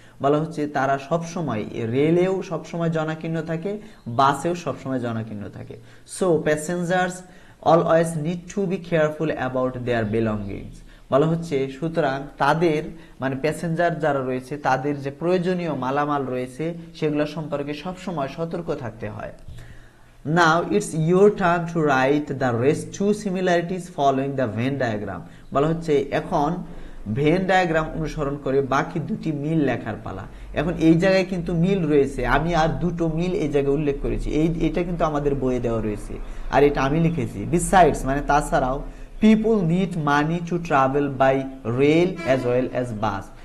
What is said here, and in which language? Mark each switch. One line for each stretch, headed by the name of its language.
Bangla: বলা হচ্ছে তারা সবসময় রেলেও সবসময় জনাকীর্ণ থাকে, বাসেও সবসময় জনাকীর্ণ থাকে।
English: So passengers always need to be careful about their belongings.
Bangla: বলা হচ্ছে সুতরাং তাদের মানে প্যাসেঞ্জার যারা রয়েছে তাদের যে প্রয়োজনীয় মালামাল রয়েছে সেগুলো সম্পর্কে সবসময় সতর্ক থাকতে হয়।
English: Now it's your turn to write the rest two similarities following the Venn diagram.
Bangla: বলা হচ্ছে এখন ভেন ডায়াগ্রাম অনুসরণ করে বাকি দুটি মিল লেখার পালা। এখন এই জায়গায় কিন্তু মিল রয়েছে, আমি আর দুটো মিল এই জায়গায় উল্লেখ করেছি, এটা কিন্তু আমাদের বইয়ে দেওয়া রয়েছে আর এটা আমি লিখেছি।
English: besides
Bangla: মানে তাছাড়াও
English: People need money to travel by rail as well as bus.